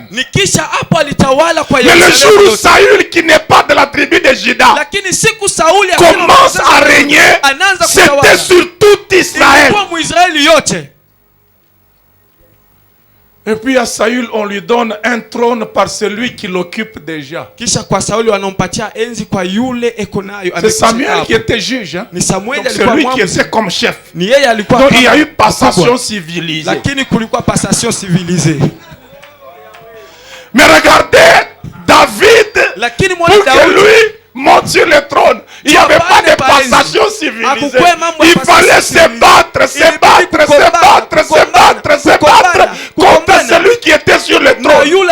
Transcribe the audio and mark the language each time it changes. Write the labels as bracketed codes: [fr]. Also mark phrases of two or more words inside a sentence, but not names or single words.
[fr] Mais le jour où Saül, qui n'est pas de la tribu de Juda, commence à régner, c'était sur tout Israël. Et puis à Saül, on lui donne un trône par celui qui l'occupe déjà. [sw] Kisha kwa Sauli wanampatia enzi kwa yule eko nayo. [fr] C'est Samuel qui était juge. Hein? [sw] Ni Samuel [fr] c'est lui qui était comme chef. [sw] Ni yeye alikuwa. [fr] Donc il y a eu passation civilisée. [sw] Lakini kulikuwa [fr] passation civilisée. Mais regardez David, [sw] lakini [fr] pour que lui monte sur le trône. Il n'y avait pas de passation civilisée. Il fallait se battre, se battre, se battre, se battre, se battre contre celui qui était sur le trône.